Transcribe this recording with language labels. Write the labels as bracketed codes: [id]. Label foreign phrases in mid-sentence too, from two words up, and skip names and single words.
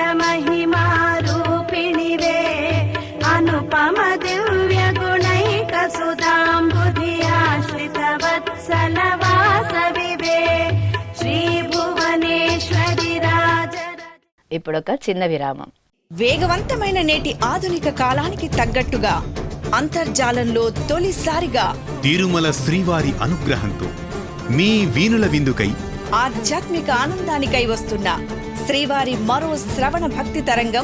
[sa] महिमा रूपिणिवे अनुपम दिव्य गुणैक सुधाम्बुधि आश्रित वत्सल वासविवे श्री भुवनेश्वरि राज. [te] ఇప్పుడొక చిన్న విరామం. వేగవంతమైన నేటి ఆధునిక కాలానికి తగ్గట్టుగా అంతర్జాలంలో తొలిసారిగా తిరుమల శ్రీవారి అనుగ్రహంతో మీ వీణుల విందుకై ఆధ్యాత్మిక ఆనందానికై వస్తున్న శ్రీవారి మరో శ్రవణ భక్తి తరంగం